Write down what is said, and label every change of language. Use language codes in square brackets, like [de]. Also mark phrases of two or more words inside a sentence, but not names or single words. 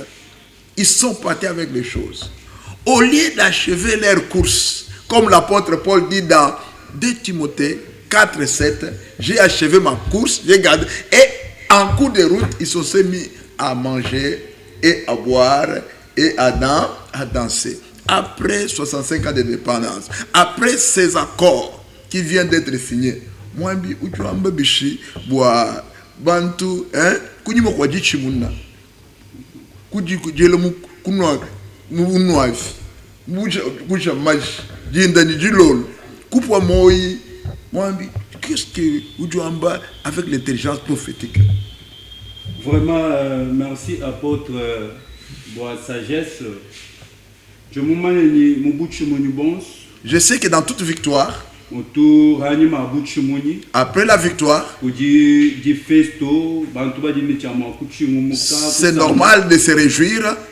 [fr] Ils sont partis avec les choses. Au lieu d'achever leur course, comme l'apôtre Paul dit dans 2 Timothée 4, 7, j'ai achevé ma course, j'ai gardé. Et en cours de route, ils se sont mis à manger et à boire et à danser. Après 65 ans de dépendance, après ces accords qui viennent d'être signés, [lua] Mwambi, Uchuamba Bishi, Boa, Bantu, Kunimo Kwaji Chimuna, Kuji Kujelemu Kunwak, Mounoif, Mouja Maj, Jindani Jilol, Kupwa Moi, Mwambi, [fr] qu'est-ce que Uchuamba avec l'intelligence prophétique? Vraiment, merci apôtre Boa Sagesse. Je sais que dans toute victoire, après la victoire, c'est normal de se réjouir.